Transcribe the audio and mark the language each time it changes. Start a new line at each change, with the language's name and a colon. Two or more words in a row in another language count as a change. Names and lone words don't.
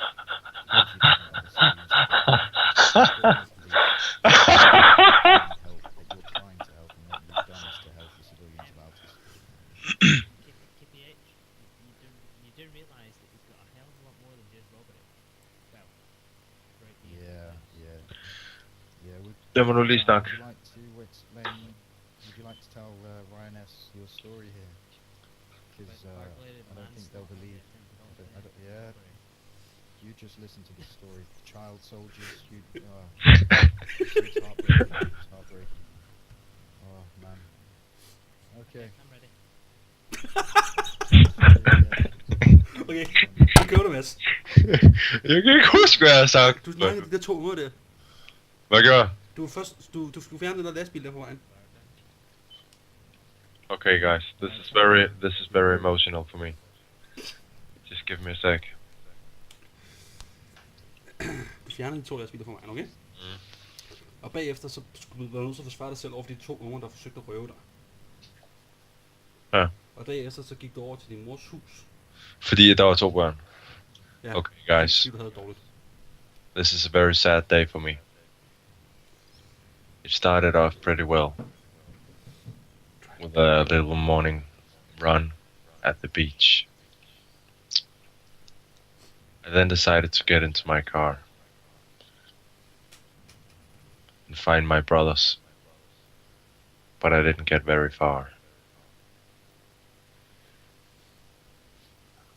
English: You do realise that you've got a hell of a lot more than just robbery. Well, right here. Yeah.
Danish: Det må du lige snakke.
English: Would you like to explain? Would you like to tell Ryan S. your story here? Because I don't think they'll believe. Yeah. You just listen to the story. Child soldiers. It's heartbreaking. It's heartbreaking. Oh man. Okay. I'm ready. Okay,
Danish: nu kører du, Mads. Jeg kan ikke huske, hvad jeg har sagt. Du snakkede de der 2 uger der. Hvad gør jeg? Du skulle fjerne den der lastbil der på vejen.
English: Okay, guys, this is very emotional for me. Just give me a sec.
Danish: Du fjerner de 2 lastbiler på vejen, okay? Og bagefter så skulle du være nødt til at forsvare dig selv over for de 2 unger, der forsøgte at røve dig. Ja. Og derefter så gik du over til din mors hus. Fordi der var 2 børn. Ja,
English: Okay, guys,
Danish: fordi du havde det dårligt.
English: this is a very sad day for me. It started off pretty well with a little morning run at the beach. I then decided to get into my car and find my brothers, but I didn't get very far.